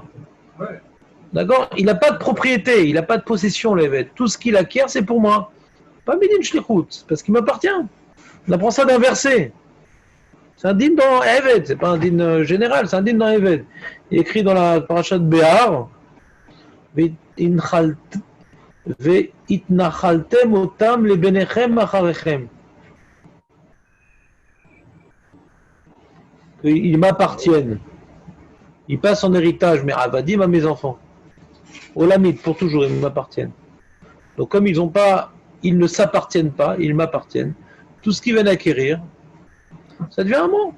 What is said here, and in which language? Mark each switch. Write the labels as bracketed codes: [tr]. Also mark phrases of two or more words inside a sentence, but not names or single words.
[fr] Ouais. D'accord? Il n'a pas de propriété, il n'a pas de possession, le Eved. Tout ce qu'il acquiert, c'est pour moi. Pas [he] מדין שליחות, [fr] parce qu'il m'appartient. On apprend ça d'un verset. C'est un dîme dans Eved, c'est pas un dîme général, c'est un dîme dans Eved. Il est écrit dans la parasha de Béar, [he] והתנחלתם אותם לבניכם אחריכם. [fr] Ils m'appartiennent. Ils passent en héritage, mais Avadim à mes enfants. Olamit, pour toujours, ils m'appartiennent. Donc comme ils ne s'appartiennent pas, ils m'appartiennent. Tout ce qu'ils viennent acquérir, ça devient un mot.